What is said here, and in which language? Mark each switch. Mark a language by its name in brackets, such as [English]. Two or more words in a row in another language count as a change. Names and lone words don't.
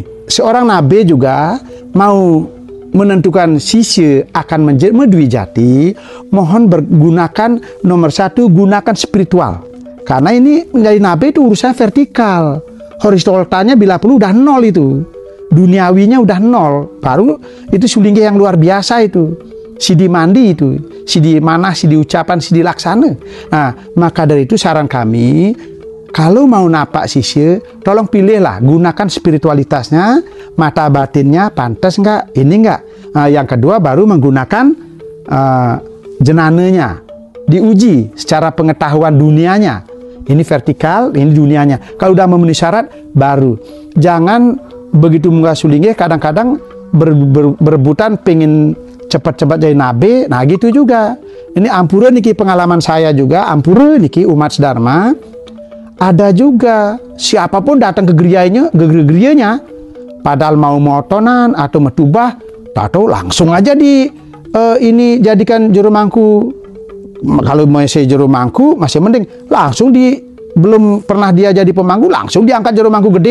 [Indonesian] Seorang nabi juga mau menentukan sisya akan menjadi Dwijati, mohon bergunakan nomor satu, gunakan spiritual. Karena ini menjadi nabi itu urusan vertikal. Horizontalnya bila perlu udah nol itu. Duniawinya udah nol. Baru itu sulinggi yang luar biasa itu. Sidi mandi itu. Sidi manah, sidi ucapan, sidi laksana. Nah, maka dari itu saran kami, kalau mau napak sisya, tolong pilihlah, gunakan spiritualitasnya, mata batinnya pantas enggak, ini enggak. Nah, yang kedua baru menggunakan jenananya, diuji secara pengetahuan dunianya. Ini vertikal, ini dunianya. Kalau udah memenuhi syarat, baru. Jangan begitu munggah sulingnya, kadang-kadang berebutan pengen cepat-cepat jadi nabi. Nah gitu juga. Ini [Balinese] ampura niki [Indonesian] pengalaman saya juga, [Balinese] ampura niki [Indonesian] umat Dharma. Ada juga siapapun datang ke geriyanya, padahal mau motonan atau metubah, atau langsung aja ini jadikan juru mangku. Kalau masih juru mangku masih mending, langsung belum pernah dia jadi pemangku, langsung diangkat juru mangku gede.